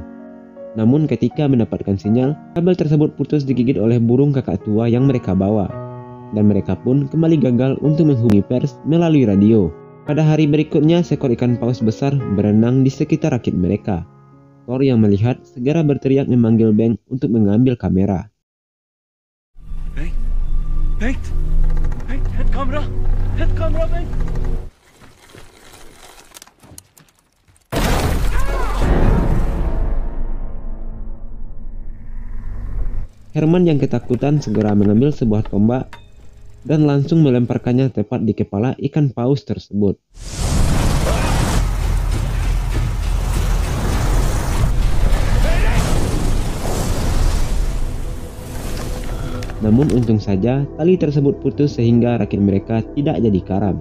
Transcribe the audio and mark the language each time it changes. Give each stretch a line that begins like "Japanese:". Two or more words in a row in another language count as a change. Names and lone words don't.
Indonesian: Namun ketika mendapatkan sinyal, kabel tersebut putus digigit oleh burung kakak tua yang mereka bawa. Dan mereka pun kembali gagal untuk menghubungi pers melalui radio. Pada hari berikutnya, seekor ikan paus besar berenang di sekitar rakit mereka. Thor yang melihat segera berteriak memanggil Bengt untuk mengambil kamera.
Norwegian: Bengt! Bengt, hent kamera! Hent kamera, Bengt!
Indonesian: Herman yang ketakutan segera mengambil sebuah tombak dan langsung melemparkannya tepat di kepala ikan paus tersebut. Namun untung saja tali tersebut putus sehingga rakit mereka tidak jadi karam.